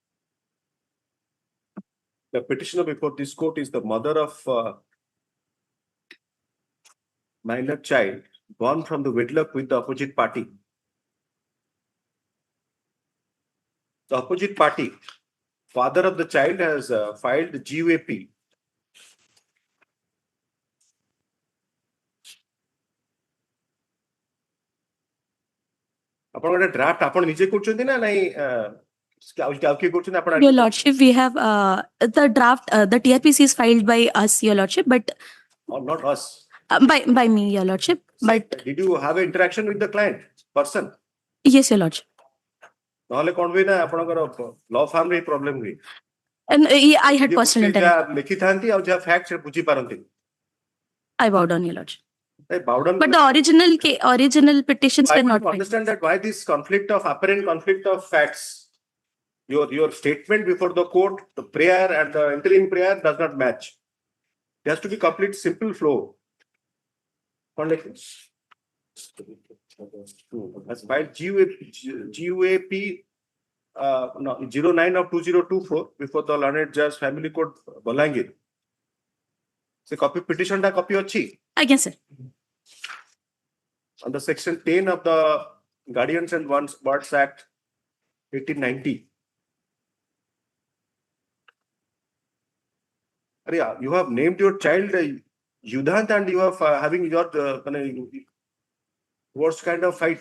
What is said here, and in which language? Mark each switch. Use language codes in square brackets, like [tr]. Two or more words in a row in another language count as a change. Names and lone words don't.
[en] the petitioner before this court is the mother of minor child born from the wedlock with the opposite party. The opposite party, father of the child, has filed GUAP. [or] ଆପଣଙ୍କର draft ଆପଣ ନିଜେ କରୁଛନ୍ତି ନା ନାଇଁ ଆଉ କିଏ କରୁଛନ୍ତି ଆପଣ? [en] Your Lordship, we have the draft, the TRPC is filed by us, Your Lordship, but Not us. by me, Your Lordship. But Did you have an interaction with the client person? yes, Your Lordship. [or] ନହେଲେ କଣ ହୁଏ ନା ଆପଣଙ୍କର [en] law firm [or] ରେ problem ହୁଏ. [en] And I had personal interaction. [or] ଯାହା ଲେଖିଥାନ୍ତି ଆଉ ଯାହା facts ବୁଝି ପାରନ୍ତି. [en] I bowed down, Your Lordship. Bowden, But the original petitions I were not don't filed. understand that why this apparent conflict of facts. Your statement before the court, the prayer and the interim prayer does not match. It has to be complete simple flow. Has filed GUAP 09 of 2024 before the learned judge family court Balangir. [or] Se [en] copy petition [or] ଟା କପି ଅଛି. [en] Again, sir. On the section 10 of the Guardians and Wards Act 1890. You have named your child Yudhant and you are having your worst kind of fights.